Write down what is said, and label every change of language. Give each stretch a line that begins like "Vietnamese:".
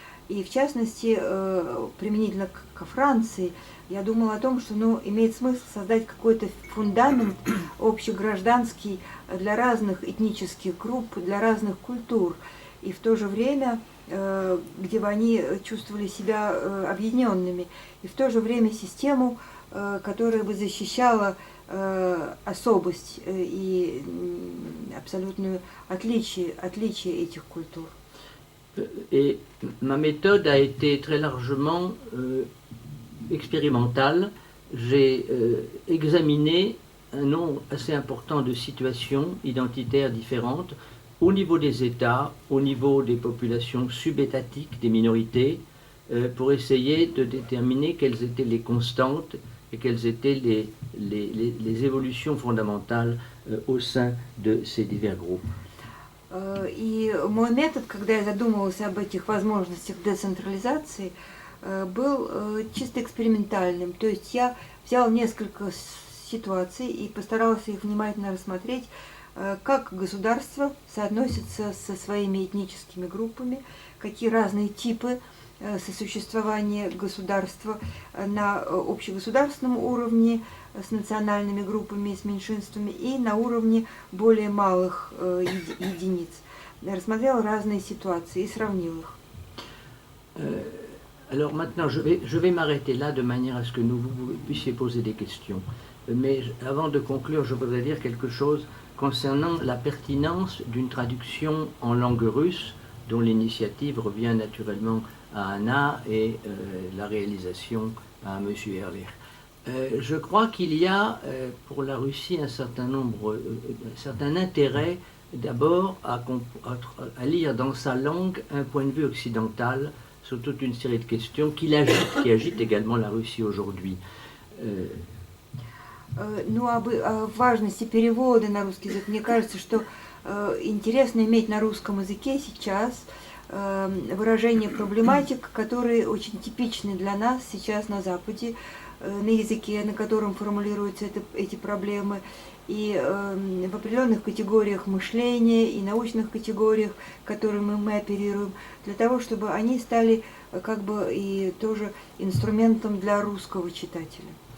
Russian: И в частности, применительно к Франции, я думала о том, что имеет смысл создать какой-то фундамент общегражданский для разных этнических групп, для разных культур, и в то же время, где бы они чувствовали себя объединенными, и в то же время систему, которая бы защищала особость и абсолютное отличие этих культур.
French: Et ma méthode a été très largement expérimentale. J'ai examiné un nombre assez important de situations identitaires différentes au niveau des États, au niveau des populations subétatiques, des minorités, pour essayer de déterminer quelles étaient les constantes et quelles étaient les évolutions fondamentales au sein de ces divers groupes.
Russian: И мой метод, когда я задумывалась об этих возможностях децентрализации, был чисто экспериментальным. То есть я взял несколько ситуаций и постаралась их внимательно рассмотреть, как государство соотносится со своими этническими группами, какие разные типы сосуществования государства на общегосударственном уровне с национальными группами, с меньшинствами и на уровне более малых единиц. Рассмотрел разные ситуации и сравнил их.
French: Alors maintenant, je vais m'arrêter là de manière à ce que vous puissiez poser des questions. Mais avant de conclure, je voudrais dire quelque chose concernant la pertinence d'une traduction en langue russe, dont l'initiative revient naturellement à Anna et la réalisation à M. Ehrlich. Je crois qu'il y a pour la Russie un certain intérêt d'abord à lire dans sa langue un point de vue occidental sur toute une série de questions qui agitent également la Russie aujourd'hui.
Russian: Ну, об важности перевода на русский язык, мне кажется, что интересно иметь на русском языке сейчас выражение проблематик, которые очень типичны для нас сейчас на Западе, на языке, на котором формулируются эти проблемы, и в определенных категориях мышления и научных категориях, которыми мы оперируем, для того, чтобы они стали как бы и тоже инструментом для русского читателя.